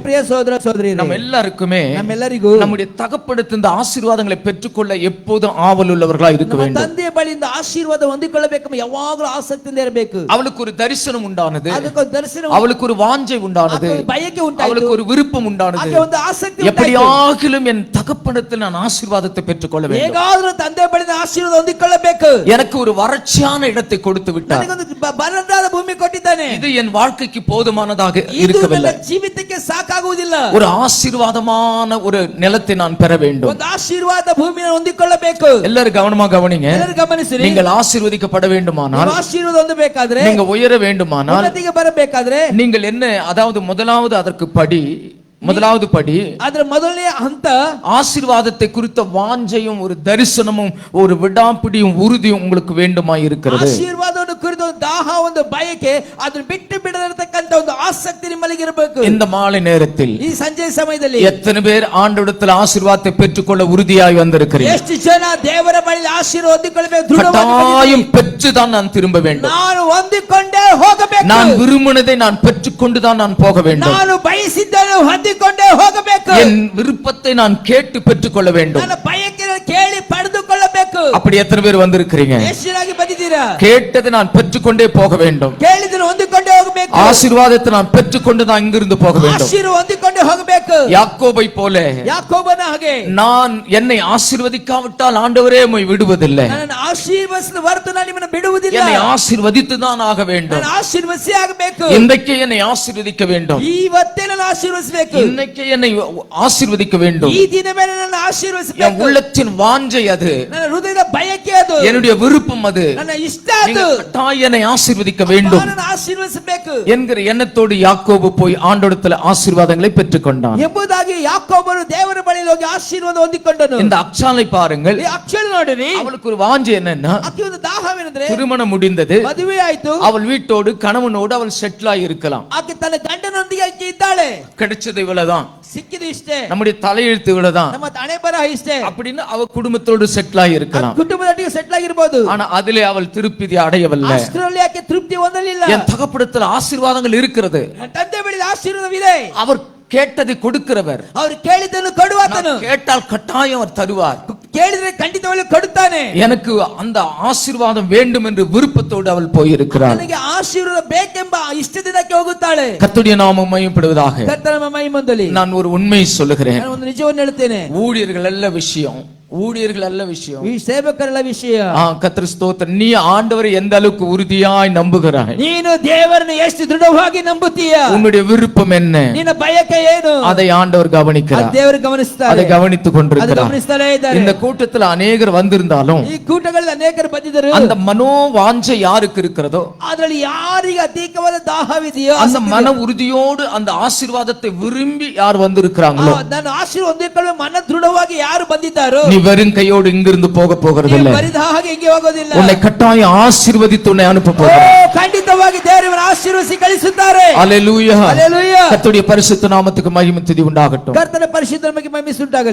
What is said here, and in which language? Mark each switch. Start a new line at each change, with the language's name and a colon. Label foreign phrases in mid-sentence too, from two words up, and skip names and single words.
Kannada: ಪ್ರಿಯ ಸಹೋದರ ಸಹೋದರಿಯರೇ,
Tamil: நம்ம எல்லாருக்குமே
Kannada: ನಮ್ಮೆಲ್ಲರಿಗೂ
Tamil: நம்முடைய தகப்பனிடத்தில் இந்த ஆசீர்வாதங்களை பெற்றுக்கொள்ள எப்போதும் ஆவல் உள்ளவர்களாக இருக்க வேண்டும்.
Kannada: ತಂದೆಯ ಬಳಿಯಿಂದ ಆಶೀರ್ವಾದ ಹೊಂದಿಕೊಳ್ಳಬೇಕೆಂಬ ಯಾವಾಗಲೂ ಆಸಕ್ತಿಯಿಂದ ಇರಬೇಕು.
Tamil: அவளுக்கு ஒரு தரிசனம் உண்டானது.
Kannada: ಅದಕ್ಕೊಂದು ದರ್ಶನ,
Tamil: அவளுக்கு ஒரு வாஞ்சை உண்டானது.
Kannada: ಬಯಕೆ ಉಂಟಾಯಿತು.
Tamil: அவளுக்கு ஒரு விருப்பம் உண்டானது.
Kannada: ಆಕೆ ಒಂದು ಆಸಕ್ತಿ ಉಂಟಾಯಿತು.
Tamil: எப்படியாகிலும் என் தகப்பனிடத்தில் நான் ஆசீர்வாதத்தை பெற்றுக்கொள்ள வேண்டும்.
Kannada: ಹೇಗಾದರೂ ತಂದೆ ಬಳಿಯಿಂದ ಆಶೀರ್ವಾದ ಹೊಂದಿಕೊಳ್ಳಬೇಕು.
Tamil: எனக்கு ஒரு வறட்சியான இடத்தை கொடுத்து விட்டார்.
Kannada: ನನಗೊಂದು ಬರಡಾದ ಭೂಮಿ ಕೊಟ್ಟಿದ್ದಾನೆ.
Tamil: இது என் வாழ்க்கைக்கு போதுமானதாக இருக்கவில்லை.
Kannada: ಜೀವಿತಕ್ಕೆ ಸಾಕಾಗುವುದಿಲ್ಲ.
Tamil: ஒரு ஆசீர்வாதமான ஒரு நிலத்தை நான் பெற வேண்டும்.
Kannada: ಒಂದು ಆಶೀರ್ವಾದ ಭೂಮಿಯನ್ನು ಹೊಂದಿಕೊಳ್ಳಬೇಕು.
Tamil: எல்லாரும் கவனமா கவனிங்க.
Kannada: ಎಲ್ಲರೂ ಗಮನಿಸಿರಿ.
Tamil: நீங்கள் ஆசீர்வதிக்கப்பட வேண்டுமானால்,
Kannada: ಆಶೀರ್ವಾದ ಹೊಂದಬೇಕಾದ್ರೆ,
Tamil: நீங்க உயர வேண்டுமானால்,
Kannada: ಉನ್ನತಿಗೆ ಬರಬೇಕಾದ್ರೆ,
Tamil: நீங்கள் என்ன, அதாவது முதலாவது படி
Kannada: ಅದರ ಮೊದಲನೇ ಹಂತ
Tamil: ஆசீர்வாதத்தை குறித்த வாஞ்சையும் ஒரு தரிசனமும் ஒரு விடாப்பிடியும் உறுதியும் உங்களுக்கு வேண்டுமாய் இருக்கிறது.
Kannada: ಆಶೀರ್ವಾದವನ್ನು ಕುರಿತು ಒಂದು ದಾಹ, ಒಂದು ಬಯಕೆ, ಅದನ್ನು ಬಿಟ್ಟು ಬಿಡದಿರತಕ್ಕಂತ ಒಂದು ಆಸಕ್ತಿ ನಿಮ್ಮಲ್ಲಿ ಇರಬೇಕು.
Tamil: இந்த மாலை நேரத்தில்
Kannada: ಈ ಸಂಜೆ ಸಮಯದಲ್ಲಿ
Tamil: எத்தனை பேர் ஆண்டவரிடத்தில் ஆசீர்வாதத்தை பெற்றுக்கொள்ள உறுதியாய் வந்திருக்கிறீர்கள்?
Kannada: ಎಷ್ಟು ಜನ ದೇವರ ಬಳಿ ಆಶೀರ್ವಾದ ಹೊಂದಿಕೊಳ್ಳಬೇಕು?
Tamil: கட்டாயம் பெற்றுதான் நான் திரும்ப வேண்டும்.
Kannada: ನಾನು ಹೊಂದಿಕೊಂಡೇ ಹೋಗಬೇಕು.
Tamil: நான் விரும்பினதை நான் பெற்றுக்கொண்டுதான் நான் போக வேண்டும்.
Kannada: ನಾನು ಬಯಸಿದ್ದನ್ನು ಹೊಂದಿಕೊಂಡೇ ಹೋಗಬೇಕು.
Tamil: என் விருப்பத்தை நான் கேட்டு பெற்றுக்கொள்ள வேண்டும்.
Kannada: ನನ್ನ ಬಯಕೆಯನ್ನು ಕೇಳಿ ಪಡೆದುಕೊಳ್ಳಬೇಕು.
Tamil: அப்படி எத்தனை பேர் வந்திருக்கிறீங்க?
Kannada: ಎಷ್ಟಾಗಿ ಬಂದಿದ್ದೀರಾ?
Tamil: கேட்டதை நான் பெற்றுக்கொண்டே போக வேண்டும்.
Kannada: ಕೇಳಿದ್ದನ್ನು ಹೊಂದಿಕೊಂಡೇ ಹೋಗಬೇಕು.
Tamil: ஆசீர்வாதத்தை நான் பெற்றுக்கொண்டு தான் இங்கிருந்து போக வேண்டும்.
Kannada: ಆಶೀರ್ವಾದ ಹೊಂದಿಕೊಂಡೇ ಹೋಗಬೇಕು.
Tamil: யாக்கோபை போல
Kannada: ಯಾಕೋಬನ ಹಾಗೆ
Tamil: நான் என்னை ஆசீர்வதிக்காவிட்டால் ஆண்டவரே உம்மை விடுவதில்லை.
Kannada: ನನ್ನನ್ನು ಆಶೀರ್ವದಿಸಿದ ಹೊರತು ನಾನು ನಿಮ್ಮನ್ನು ಬಿಡುವುದಿಲ್ಲ.
Tamil: என்னை ஆசீர்வதித்து தான் ஆக வேண்டும்.
Kannada: ನಾನು ಆಶೀರ್ವದಿಸಿ ಆಗಬೇಕು.
Tamil: இன்றைக்கு என்னை ஆசீர்வதிக்க வேண்டும்.
Kannada: ಇವತ್ತೇ ನಾನು ಆಶೀರ್ವದಿಸಬೇಕು.
Tamil: இன்னைக்கு என்னை ஆசீர்வதிக்க வேண்டும்.
Kannada: ಈ ದಿನ ಮೇಲೆ ನನ್ನ
Tamil: என்
Kannada: ಆಶೀರ್ವದಿಸಬೇಕು.
Tamil: உள்ளத்தின் வாஞ்சை அது,
Kannada: ನನ್ನ ಹೃದಯದ ಬಯಕೆ ಅದು,
Tamil: என்னுடைய விருப்பம் அது.
Kannada: ನನ್ನ ಇಷ್ಟ
Tamil: நீங்க
Kannada: ಅದು.
Tamil: கட்டாயம் என்னை ஆசீர்வதிக்க வேண்டும்
Kannada: ನಾನು ಆಶೀರ್ವದಿಸಬೇಕು
Tamil: என்கிற எண்ணத்தோடு யாக்கோபு போய் ஆண்டவரிடத்தில் ஆசீர்வாதங்களை பெற்றுக்கொண்டான்.
Kannada: ಎಂಬುದಾಗಿ ಯಾಕೋಬನು ದೇವರ ಬಳಿ ಹೋಗಿ ಆಶೀರ್ವಾದ ಹೊಂದಿಕೊಂಡನು.
Tamil: இந்த ಅಕ್ಷಾலை பாருங்கள்.
Kannada: ಈ ಅಕ್ಷರ ನೋಡಿರಿ,
Tamil: அவளுக்கு ஒரு வாஞ்சை என்னன்னா,
Kannada: ಆಕೆ ಒಂದು ದಾಹವೇನೆಂದ್ರೆ
Tamil: திருமணம் முடிந்தது,
Kannada: ಮದುವೆ ಆಯ್ತು,
Tamil: அவள் வீட்டோடு கணவனோடு அவள் செட்டில் ஆகி இருக்கலாம்.
Kannada: ಆಕೆ ತನ್ನ ಗಂಡನೊಂದಿಗೆ ಆಕೆ ಇದ್ದಾಳೆ,
Tamil: கிடைச்சது இவ்வளவுதான்,
Kannada: ಸಿಕ್ಕಿದು ಇಷ್ಟೇ,
Tamil: நம்முடைய தலையெழுத்து இவ்வளவுதான்
Kannada: ನಮ್ಮ ಹಣೆ ಬರಹ ಇಷ್ಟೇ
Tamil: அப்படின்னு அவ குடும்பத்தோடு செட்டில் ஆகி இருக்கலாம்.
Kannada: ಕುಟುಂಬದೊಟ್ಟಿಗೆ ಸೆಟ್ಲ್ ಆಗಿರಬಹುದು.
Tamil: ஆனா அதிலே அவள் திருப்தி அடையவில்லை.
Kannada: ಅಷ್ಟರಲ್ಲಿ ಆಕೆ ತೃಪ್ತಿ ಹೊಂದಲಿಲ್ಲ.
Tamil: என் தகப்படத்தில் ஆசீர்வாதங்கள் இருக்கிறது,
Kannada: ತಂದೆ ಬಳಿ ಆಶೀರ್ವಾದವಿದೆ,
Tamil: அவர் கேட்டதை கொடுக்கிறவர்,
Kannada: ಅವರು ಕೇಳಿದ್ದನ್ನು ಕೊಡುವಾತನು,
Tamil: கேட்டால் கட்டாயம் அவர் தருவார்,
Kannada: ಕೇಳಿದ್ರೆ ಖಂಡಿತವಾಗ್ಲೂ ಕೊಡುತ್ತಾನೆ.
Tamil: எனக்கு அந்த ஆசீர்வாதம் வேண்டும் என்று விருப்பத்தோடு அவள் போயிருக்கிறாள்.
Kannada: ನನಗೆ ಆಶೀರ್ವಾದ ಬೇಕೆಂಬ ಇಷ್ಟದಿಂದಕ್ಕೆ ಹೋಗುತ್ತಾಳೆ.
Tamil: கர்த்தருடைய நாமம் மகிமைப்படுவதாக.
Kannada: ಕರ್ತನ ಮಹಿಮೆಯಲ್ಲಿ
Tamil: நான் ஒரு உண்மை சொல்லுகிறேன்.
Kannada: ನಾನು ಒಂದು ನಿಜವನ್ನು ಹೇಳುತ್ತೇನೆ.
Tamil: ஊழியர்கள் அல்ல விஷயம், ஊழியர்கள் அல்ல விஷயம்,
Kannada: ಈ ಸೇವಕರಲ್ಲ ವಿಷಯ.
Tamil: கர்த்தர் ஸ்தோத்திரம். நீ ஆண்டவரை எந்த அளவுக்கு உறுதியாய் நம்புகிறாய்,
Kannada: ನೀನು ದೇವರನ್ನು ಎಷ್ಟು ದೃಢವಾಗಿ ನಂಬುತ್ತೀಯ,
Tamil: உன்னுடைய விருப்பம் என்ன,
Kannada: ನಿನ್ನ ಬಯಕೆ ಏನು,
Tamil: அதை ಆண்டவர் கவனிக்கிறார்,
Kannada: ದೇವರು ಗಮನಿಸುತ್ತಾರೆ,
Tamil: அதை கவனித்துக்
Kannada: ಅದು
Tamil: கொண்டிருக்கிறார்.
Kannada: ಗಮನಿಸ್ತಾನೆ ಇದ್ದಾರೆ.
Tamil: இந்த கூட்டத்தில் அநேகர் வந்திருந்தாலும்
Kannada: ಈ ಕೂಟಗಳಲ್ಲಿ ಅನೇಕರು ಬಂದಿದ್ದರು.
Tamil: அந்த மனோவாஞ்சை யாருக்கு இருக்கிறதோ,
Kannada: ಅದರಲ್ಲಿ ಯಾರಿಗೆ ಅಧಿಕವಾದ ದಾಹವಿದೆಯೋ,
Tamil: அந்த மன உறுதியோடு அந்த ஆசீர்வாதத்தை விரும்பி யார் வந்திருக்கிறாங்களோ,
Kannada: ನಾನು ಆಶೀರ್ವಾದ ಹೊಂದಿಕೊಳ್ಳುವ ಮನ ದೃಢವಾಗಿ ಯಾರು ಬಂದಿದ್ದಾರೋ,
Tamil: நீ வெறும் கையோடு இங்கிருந்து போக போகிறதில்லை.
Kannada: ಬರಿದ ಹಾಗೆ ಹಿಂಗೆ ಹೋಗೋದಿಲ್ಲ.
Tamil: உன்னை கட்டாயம் ஆசீர்வதித்து உன்னை அனுப்ப
Kannada: ಓ,
Tamil: போகிறார்.
Kannada: ಖಂಡಿತವಾಗಿ ದೇವರನ್ನು ಆಶೀರ್ವದಿಸಿ ಕಳಿಸುತ್ತಾರೆ.
Tamil: அல்லேலூயா.
Kannada: ಹಲ್ಲೆಲೂಯಾ.
Tamil: கர்த்தருடைய பரிசுத்த நாமத்துக்கு மகிமை துதி உண்டாகட்டும்.
Kannada: ಕರ್ತನ ಪರಿಶುದ್ಧ ನಮಗೆ ಮಹಿಮೆಯುಂಟಾಗಲಿ.